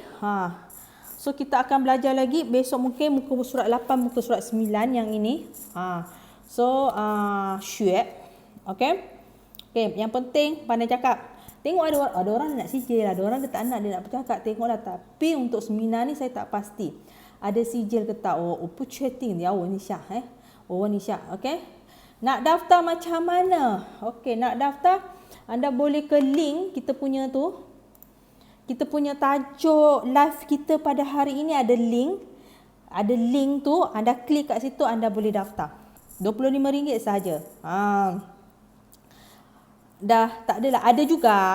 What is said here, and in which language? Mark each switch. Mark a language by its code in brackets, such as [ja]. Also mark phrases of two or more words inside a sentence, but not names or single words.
[ms] So kita akan belajar lagi besok, mungkin muka surat 8, muka surat 9 yang ini. So xue. Okey? Okay, yang penting pandai cakap. Tengok ada orang nak sijil, ada orang dia tak nak, dia nak bercakap, tengoklah. Tapi untuk seminar ni saya tak pasti ada sijil ke tak. [zh] Bu确定要问一下，我问一下, [ms] okey. Nak daftar macam mana? Okey, nak daftar anda boleh ke link kita punya tu. Kita punya tajuk live kita pada hari ini ada link. Ada link tu, anda klik kat situ, anda boleh daftar. RM25 sahaja. Dah tak adalah, ada juga.